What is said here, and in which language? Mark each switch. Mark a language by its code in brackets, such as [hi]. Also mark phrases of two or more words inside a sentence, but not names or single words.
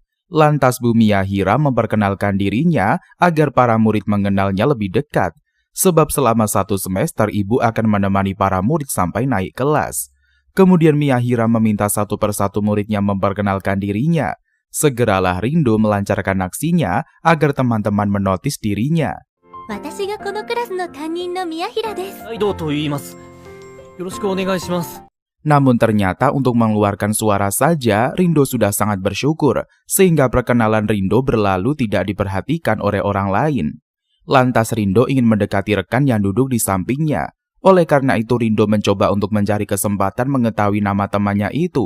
[id] Lantas Bu Miyahira memperkenalkan dirinya agar para murid mengenalnya lebih dekat. Sebab selama 1 semester ibu akan menemani para murid sampai naik kelas. Kemudian Miyahira meminta satu persatu muridnya memperkenalkan dirinya. Segeralah Rindo melancarkan aksinya agar teman-teman menotis dirinya. [ja] 私がこのクラスの担任の宮平です。どうと言います。よろしくお願いします。 [id] Namun ternyata untuk mengeluarkan suara saja Rindo sudah sangat bersyukur, sehingga perkenalan Rindo berlalu tidak diperhatikan oleh orang lain. Lantas Rindo ingin mendekati rekan yang duduk di sampingnya. Oleh karena itu Rindo mencoba untuk mencari kesempatan mengetahui nama temannya itu.